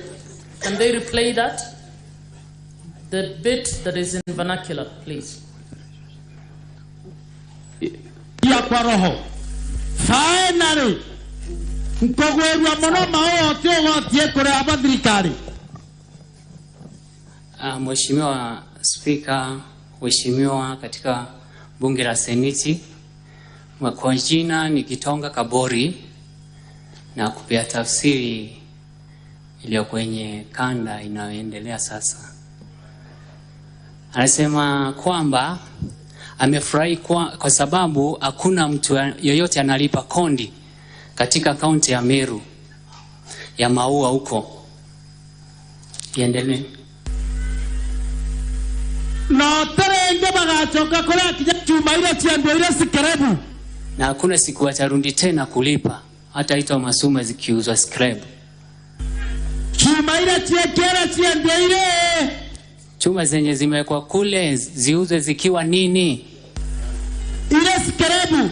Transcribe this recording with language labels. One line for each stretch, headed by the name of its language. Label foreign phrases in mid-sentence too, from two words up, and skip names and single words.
English: Can they replay that? The bit that is in vernacular, please.
Swahili: Ya kwa roho.
English: Finally,
Meru: mkogwerwa muno maote wotie kuri abathirikari.
Swahili: Mheshimiwa Spika, Mheshimiwa katika bunge la Seneti, kwa jina ni Kitonga Kabori, na kupia tafsiri iliyo kwenye kanda inayoendelea sasa. Anasema kwamba amefurahi kwa sababu hakuna mtu yoyote analipa kondi katika kaunti ya Meru ya Maua huko. Iendelee.
Meru: No terenge bagachoka kuri akija chuma ile chiando ile sikerebu.
Swahili: Na hakuna siku watarundi tena kulipa, hata ito masuma zikiuzwa scrap.
Meru: Chuma ile chiekera chiando ile.
Swahili: Chuma zenye zimewekwa kule ziuzwe zikiwa nini? Ile scrap.